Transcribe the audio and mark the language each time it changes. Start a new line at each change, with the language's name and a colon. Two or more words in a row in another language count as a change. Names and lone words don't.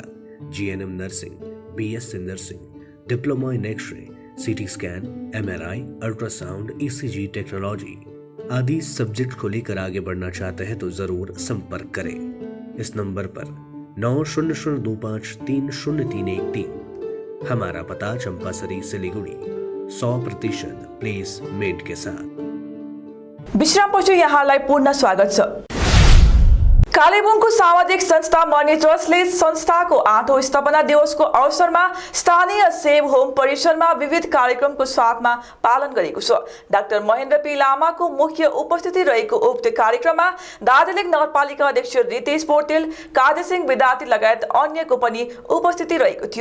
English: GNM nursing, BSc nursing, diploma in X-ray, CT scan, MRI, ultrasound, ECG technology
Hindi: आदि सब्जेक्ट को लेकर आगे बढ़ना चाहते हैं तो जरूर संपर्क करें इस नंबर पर 9002530313। हमारा पता चंपासरी, सिलीगुड़ी। 100% प्लेसमेंट के साथ।
Nepali: विश्रामपछि यहाँलाई पूर्ण स्वागत छ। कालेबुङको सामाजिक संस्था मनी ट्रस्टले संस्थाको 8औं स्थापना दिवसको अवसरमा स्थानीय सेव होम परिसरमा विविध कार्यक्रमको साथमा पालन गरेको छ। डाक्टर महेन्द्र पी लामाको मुख्य उपस्थिति रहेको उक्त कार्यक्रममा दार्जिलिङ नगरपालिका अध्यक्ष रितेश पौडेल, काजसिंह विद्यार्थी लगायत अन्यको पनि उपस्थिति रहेको थियो।